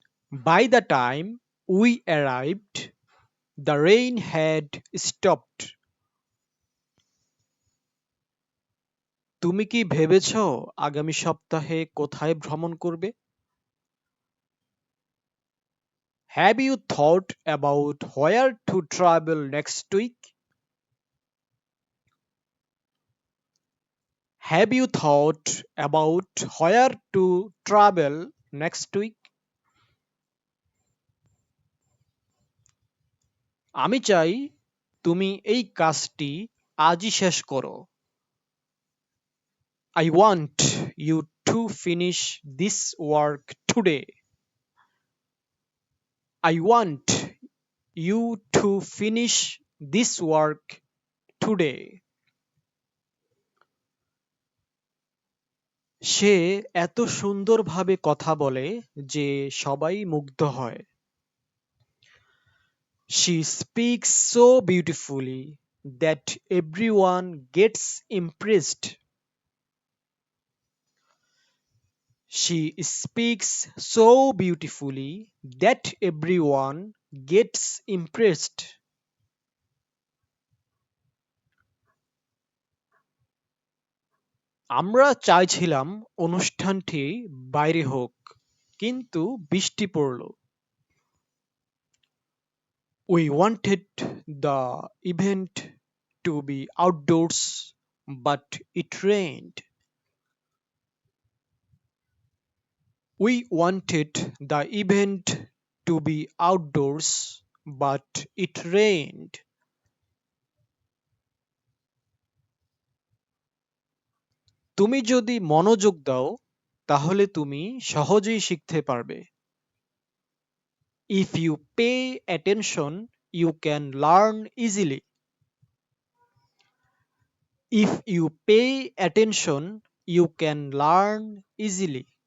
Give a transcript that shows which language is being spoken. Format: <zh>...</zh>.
<en>By the time we arrived, the rain had stopped.</en> <bn>তুমি কি ভেবেছ আগামী সপ্তাহে কোথায় ভ্রমণ করবে?</bn> <en>Have you thought about where to travel next week? Have you thought about where to travel next week?</en> <bn>আমি চাই তুমি এই কাজটি আজই শেষ করো।</bn> <en>I want you to finish this work today. I want you to finish this work today.</en> <bn>সে এত সুন্দরভাবে কথা বলে যে সবাই মুগ্ধ হয়।</bn> <en>She speaks so beautifully that everyone gets impressed. She speaks so beautifully that everyone gets impressed.</en> <bn>আমরা চাইছিলাম অনুষ্ঠানটি বাইরে হোক, কিন্তু বৃষ্টি পড়ল।</bn> <en>We wanted the event to be outdoors, but it rained. We wanted the event to be outdoors, but it rained.</en> <bn>তুমি যদি মনোযোগ দাও তাহলে তুমি সহজেই শিখতে পারবে।</bn> <en>If you pay attention, you can learn easily. If you pay attention, you can learn easily.</en>